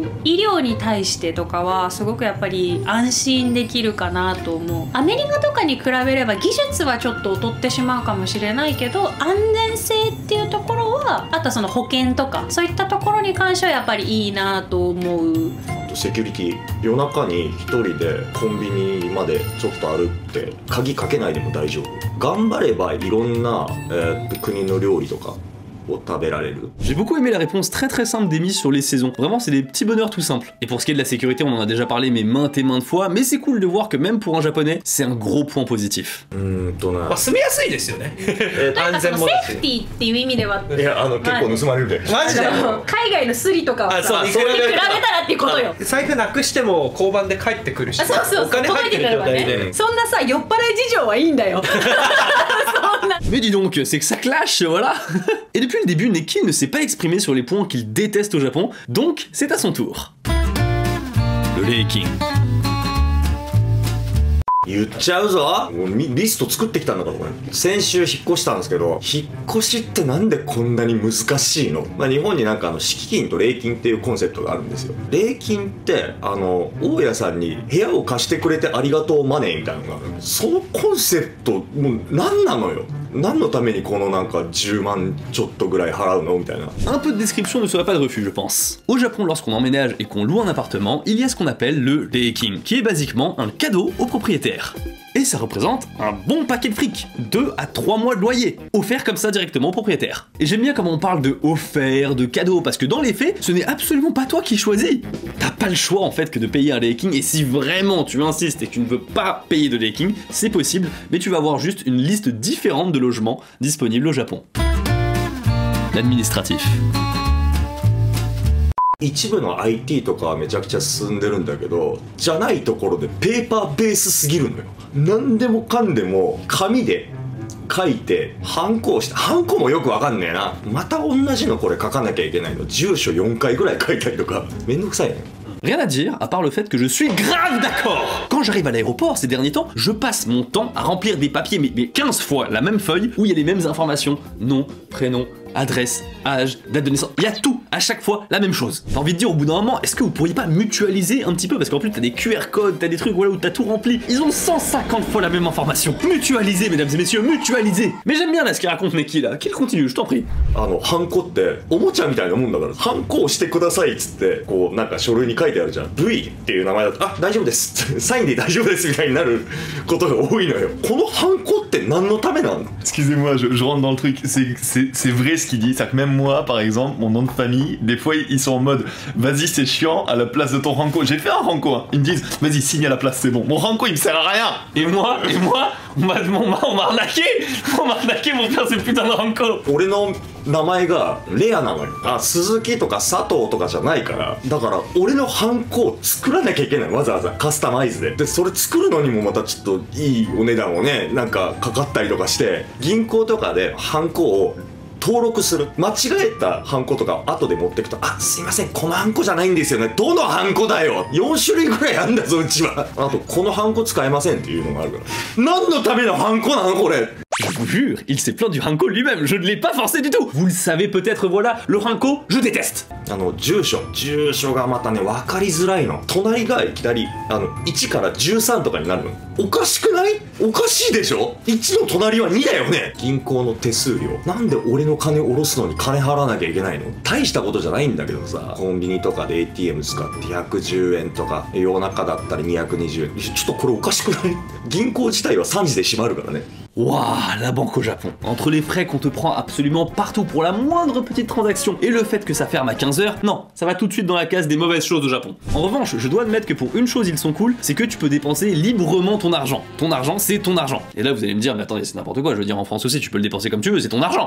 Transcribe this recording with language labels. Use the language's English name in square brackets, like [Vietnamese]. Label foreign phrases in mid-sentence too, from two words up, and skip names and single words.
[Japanese] 医療に対してとかはすごくやっぱり安心できるかなと思う。アメリカとかに比べれば技術はちょっと劣ってしまうかもしれないけど、安全性っていうところは、あとその保険とかそういったところに関してはやっぱりいいなと思う。セキュリティ、夜中に一人でコンビニまでちょっと歩って鍵かけないでも大丈夫。頑張ればいろんな、国の料理とか J'ai [French] beaucoup aimé la réponse très très simple d'Amy sur les saisons. Vraiment, c'est des petits bonheurs tout simples. Et pour ce qui est de la sécurité, on en a déjà parlé mais maintes et maintes fois, mais c'est cool de voir que même pour un japonais, c'est un gros point positif. [Japanese] 住みやすいですよね。安全もだし。セーフティーっていう意味では、いや結構盗まれるで。マジで。海外のスリとかはさ、そう比べたらっていうことよ。財布なくしても交番で帰ってくるし、そうお金入ってる状態で。そんなさ、酔っ払い事情はいいんだよ。 [French] Mais dis donc, c'est que ça clash, voilà. Et depuis le début, Neki ne s'est pas exprimé sur les points qu'il déteste au Japon, donc c'est à son tour. Le Leiking. [Japanese] 言っちゃうぞ。もうリスト作ってきたんだからこれ。先週引っ越したんですけど、引っ越しってなんでこんなに難しいの？日本になんか敷金と礼金っていうコンセプトがあるんですよ。礼金って大家さんに部屋を貸してくれてありがとうマネーみたいなのがある。そのコンセプトもう何なのよ。何のためにこのなんか10万ちょっとぐらい払うのみたいな。 [French] Un peu de description ne serait pas de refus, je pense. Au Japon, lorsqu'on emménage et qu'on loue un appartement, il y a ce qu'on appelle le Leiking, qui est basiquement un cadeau au propriétaire. Et ça représente un bon paquet de fric, 2 à 3 mois de loyer, offert comme ça directement au propriétaire. Et j'aime bien comment on parle de offert, de cadeau, parce que dans les faits, ce n'est absolument pas toi qui choisis. T'as pas le choix en fait que de payer un Leiking, et si vraiment tu insistes et que tu ne veux pas payer de Leiking, c'est possible, mais tu vas avoir juste une liste différente de logements disponibles au Japon. L'administratif. [Japanese] 一部の IT とかはめちゃくちゃ進んでるんだけど、じゃないところでペーパーベースすぎるのよ。何でもかんでも紙で書いてハンコをして、ハンコもよくわかんねえな。また同じのこれ書かなきゃいけないの。住所4回ぐらい書いたりとかめんどくさいね。 [French] Rien à dire, à part le fait que je suis grave d'accord. Quand j'arrive à l'aéroport ces derniers temps, je passe mon temps à remplir des papiers, mais 15 fois la même feuille où il y a les mêmes informations. Nom, prénom, adresse, âge, date de naissance, il y a tout, à chaque fois la même chose. T'as envie de dire au bout d'un moment, est-ce que vous pourriez pas mutualiser un petit peu? Parce qu'en plus t'as des QR codes, t'as des trucs voilà, où t'as tout rempli. Ils ont 150 fois la même information. Mutualiser, mesdames et messieurs, mutualiser. Mais j'aime bien là ce qu'il raconte Neki là, qu'il continue, je t'en prie. [Japanese] ハンコっておもちゃみたいなもんだから、ハンコをしてくださいっつってこうなんか書類に書いてあるじゃん。V っていう名前だと、あ、大丈夫ですサインで大丈夫ですみたいになることが多いのよ。このハンコって何のためなの？ [French] Excusez-moi, je rentre dans le truc. C'est vrai ce qu'il dit. C'est-à-dire que même moi, par exemple, mon nom de famille, des fois ils sont en mode vas-y, c'est chiant, à la place de ton Ranko. J'ai fait un Ranko, hein. Ils me disent vas-y, signe à la place, c'est bon. Mon Ranko il me sert à rien. Et moi, on m'a arnaqué. On m'a arnaqué pour faire ce putain de Ranko. [Japanese] 俺の名前がレアなのよ。鈴木とか佐藤とかじゃないから、だから俺のハンコを作らなきゃいけない。わざわざカスタマイズで。でそれ作るのにもまたちょっといいお値段をね、なんかかかったりとかして、銀行とかでハンコを登録する。間違えたハンコとか後で持ってくと、あ、すいません、このハンコじゃないんですよね。どのハンコだよ。4種類ぐらいあんだぞうちは。あとこのハンコ使えませんっていうのがあるから。何のためのハンコなのこれ。 [French] Je vous jure, il s'est plaint du Hanko lui-même, je ne l'ai pas forcé du tout. Vous le savez peut-être, voilà, le Hanko, je déteste. [Japanese] 住所がまたね、分かりづらいの。隣がいきなり1から13とかになるの。おかしくない？おかしいでしょ？ 1の隣は2だよね。銀行の手数料。なんで俺の金下ろすのに金払わなきゃいけないの？大したことじゃないんだけどさ、コンビニとかで ATM 使って110円とか、夜中だったら220円。ちょっとこれおかしくない？銀行自体は3時で閉まるからね。 [French] Waouh, la banque au Japon. Entre les frais qu'on te prend absolument partout pour la moindre petite transaction et le fait que ça ferme à 15h, non, ça va tout de suite dans la case des mauvaises choses au Japon. En revanche, je dois admettre que pour une chose ils sont cool, c'est que tu peux dépenser librement ton argent. Ton argent, c'est ton argent. Et là vous allez me dire, mais attendez, c'est n'importe quoi, je veux dire en France aussi tu peux le dépenser comme tu veux, c'est ton argent.